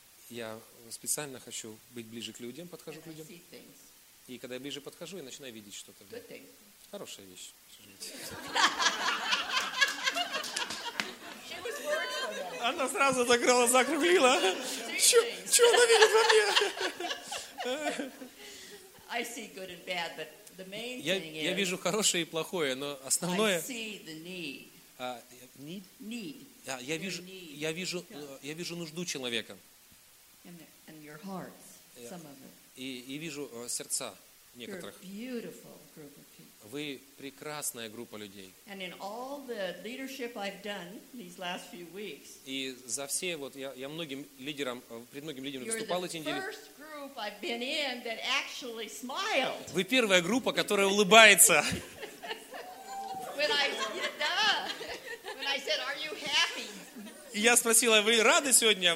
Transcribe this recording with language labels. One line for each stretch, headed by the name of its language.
Russian: Я специально хочу быть ближе к людям, подхожу
English: And
Russian: к людям.
English: I see things.
Russian: И когда я ближе подхожу, я начинаю видеть что-то.
English: Good thing.
Russian: Хорошая вещь.
English: She was worried for that.
Russian: Она сразу закрыла, закруглила. Что она видит во мне?
English: I see good and bad, but the main thing is.
Russian: Я вижу хорошее и плохое, но основное.
English: I see the need.
Russian: Need. Я вижу нужду человека.
English: And your hearts, some of it.
Russian: И вижу сердца некоторых.
English: You're a beautiful group of people.
Russian: Вы прекрасная группа людей.
English: And in all the leadership I've done these last few weeks.
Russian: И за все вот я многим лидерам пред многим лидерам выступал эти недели.
English: I've been in that actually smiled.
Russian: Вы первая группа, которая улыбается.
English: When I said, "Are you happy?"
Russian: Я спросила, вы рады сегодня?